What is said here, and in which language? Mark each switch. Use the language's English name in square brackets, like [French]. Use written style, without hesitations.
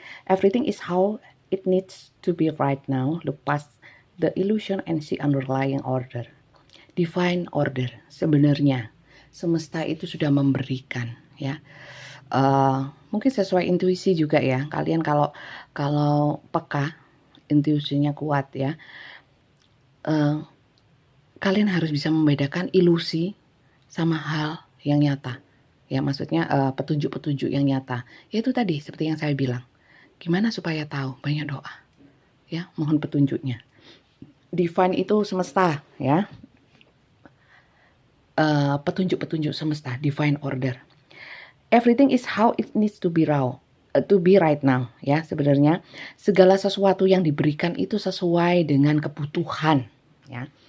[English] Everything is how it needs to be right now. Look past the illusion and see underlying order. Divine order. [Indonesian] Sebenarnya semesta itu sudah memberikan ya. Mungkin sesuai intuisi juga ya. Kalian kalau peka, intuisinya kuat ya. Kalian harus bisa membedakan ilusi sama hal yang nyata. Ya maksudnya petunjuk-petunjuk yang nyata. Yaitu tadi seperti yang saya bilang. Gimana supaya tahu? Banyak doa. Ya, mohon petunjuknya. Divine itu semesta ya. Petunjuk-petunjuk semesta, [English] divine order. Everything is how it needs to be right now ya. [Indonesian] Sebenarnya segala sesuatu yang diberikan itu sesuai dengan kebutuhan ya.